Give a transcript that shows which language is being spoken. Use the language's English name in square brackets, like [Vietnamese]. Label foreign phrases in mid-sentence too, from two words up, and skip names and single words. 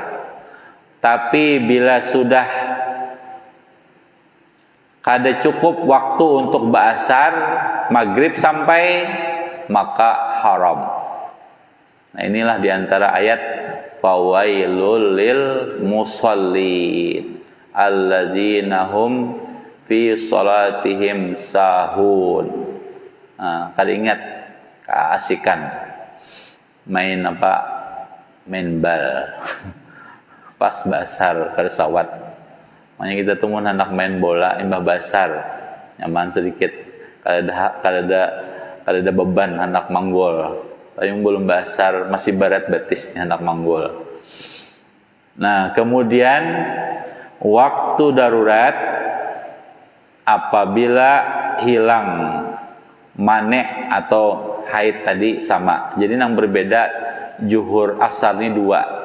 [Banjar] Tapi bila sudah kada cukup waktu untuk ba'asar, maghrib sampai, maka haram. Nah, inilah diantara ayat [Arabic] فويل للمصلين الذين هم في صلاتهم ساهون. [Banjar] Kada ingat keasikan main bal pas basar kada sawat. Makanya kita tunggu anak main bola imbah basar nyaman sedikit, kada ada beban anak manggol. Tayung belum basar, masih barat batisnya anak manggol. Nah, kemudian waktu darurat apabila hilang manek atau haid tadi sama. Jadi yang berbeda zuhur asar ini 2.